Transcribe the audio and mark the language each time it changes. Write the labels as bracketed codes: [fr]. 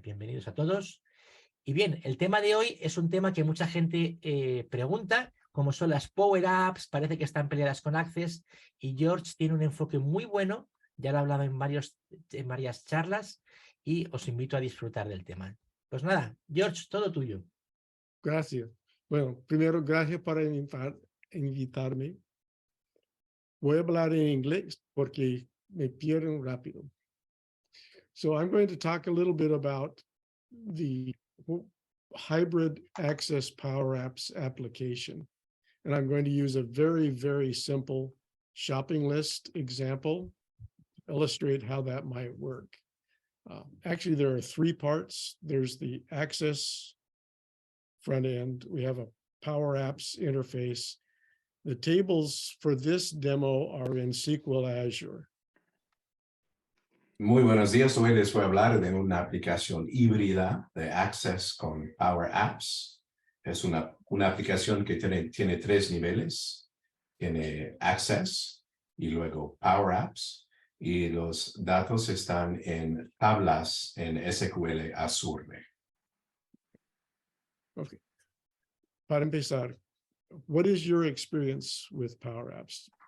[es] Bienvenidos a todos. Y bien, el tema de hoy es un tema que mucha gente pregunta, como son las PowerApps, parece que están peleadas con Access, y George tiene un enfoque muy bueno, ya lo he hablado en varias charlas, y os invito a disfrutar del tema. Pues nada, George, todo tuyo. Gracias. Bueno, primero, gracias por invitarme. Voy a hablar en inglés porque me pierden rápido. [en] So I'm going to talk a little bit about the hybrid Access PowerApps application. And I'm going to use a very, very simple shopping list example to illustrate how that might work. Actually, there are three parts. There's the Access front end. We have a PowerApps interface. The tables for this demo are in SQL Azure. [es] Muy buenos días, hoy les voy a hablar de una aplicación híbrida de Access con PowerApps. Es una aplicación que tiene tres niveles. Tiene Access y luego PowerApps. Y los datos están en tablas en SQL Azure. [en] Okay. [es] Para empezar, [en] what is your experience with PowerApps?